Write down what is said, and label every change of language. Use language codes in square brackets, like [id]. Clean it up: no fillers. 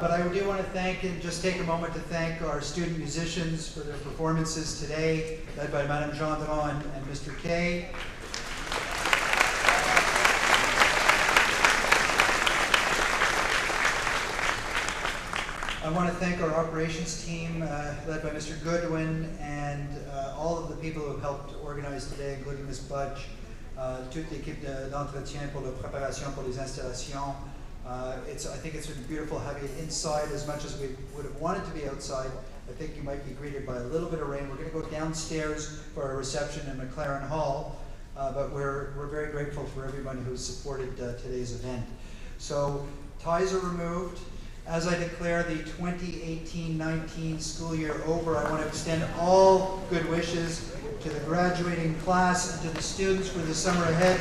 [en] But I do want to thank and just take a moment to thank our student musicians for their performances today, led by Madame Gendron and Mr. Kay. I want to thank our operations team, led by Mr. Goodwin, and all of the people who have helped organize today, including Ms. [fr] Budge, toute l'équipe d'entretien pour la préparation pour les installations. [en] I think it's been beautiful having it inside as much as we would have wanted to be outside. I think you might be greeted by a little bit of rain. We're going to go downstairs for our reception in McLaren Hall, but we're very grateful for everyone who supported today's event. So ties are removed. As I declare the 2018-19 school year over, I want to extend all good wishes to the graduating class and to the students for the summer ahead.